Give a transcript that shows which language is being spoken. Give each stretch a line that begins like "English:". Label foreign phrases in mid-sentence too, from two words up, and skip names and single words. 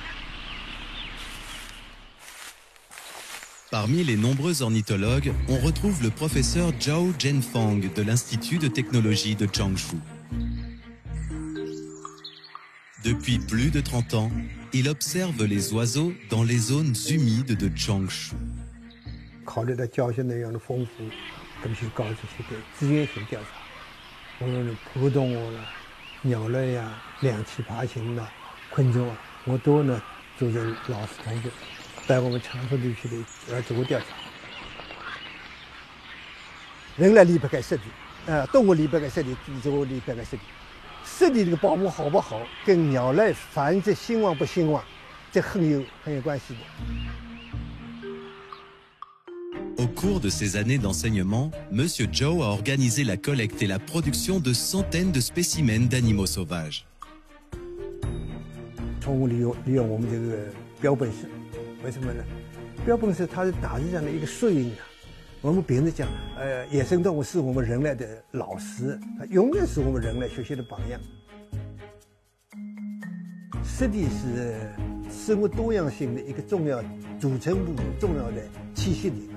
French: Parmi les nombreux ornithologues, on retrouve le professeur Zhao Zhenfang de l'Institut de technologie de Changshu. Depuis plus de 30 ans, il observe les oiseaux dans les zones humides de Changshu.
Chinese: 考虑到教学内容的丰富，我们去搞这些个资源性调查。我们普动物啦、鸟类呀、两栖爬行啦、昆虫啊，我都呢组织老师同学在我们长春地区里做过调查。人类离不开湿地，动物离不开湿地，植物离不开湿地。湿地这个保护好不好，跟鸟类繁殖兴旺不兴旺，这很有关系的。
French: Au cours de ces années d'enseignement, M. Zhao a organisé la collecte et la production de centaines de spécimens d'animaux sauvages.
Chinese: 宠物利用我们这个标本室，为什么呢？标本室它是大自然的一个缩影啊。我们别人讲，野生动物是我们人类的老师，它永远是我们人类学习的榜样。湿地是生物多样性的一个重要组成部分，重要的栖息地。